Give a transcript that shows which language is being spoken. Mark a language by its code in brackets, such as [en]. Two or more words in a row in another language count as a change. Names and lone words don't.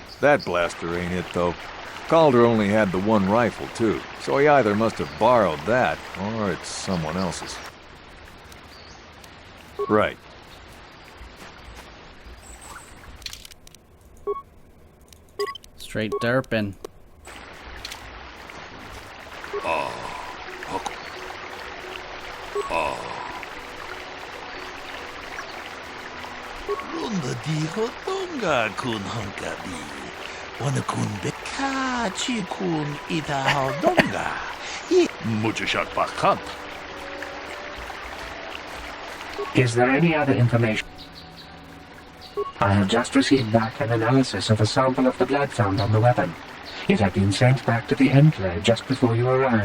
[en] That blaster ain't it, though. Calder only had the one rifle, too, so he either must have borrowed that, or it's someone else's. Right. Straight derpin'. Runda dijo donga kun hunkabi. Wana kun beka chi kun ita donga. Mucho shot bakat. Is there any other information? I have just received back an analysis of a sample of the blood found on the weapon. It had been sent back to the Enclave just before you arrived.